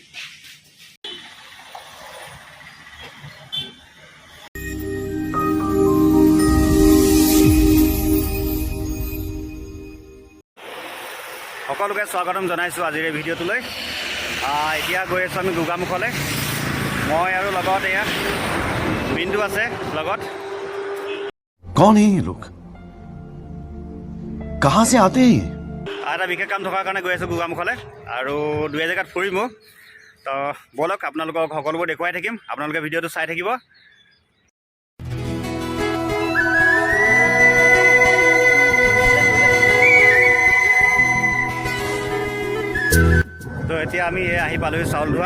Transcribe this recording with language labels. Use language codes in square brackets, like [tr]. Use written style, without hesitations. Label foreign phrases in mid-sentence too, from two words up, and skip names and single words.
[as] সকলোকে স্বাগতম জনাইছোঁ আজিৰ এই ভিডিঅ'টোলৈ। এতিয়া গৈ আছোঁ আমি গোগামুখলৈ। মই আৰু লগত এয়া বিন্দু আছে লগত। [hi] कौन है ये लोग? कहाँ से आते हैं? [as] এটা বিশেষ কাম থকাৰ কাৰণে গৈ আছোঁ গোগামুখলৈ আৰু দুই জেগাত ফুৰিমো। তো ব'লক আপোনালোকক সকলোবোৰ দেখুৱাই থাকিম, আপোনালোকে ভিডিঅ'টো চাই থাকিব। তো এতিয়া আমি আহি পালোহি চাউল ধোৱা।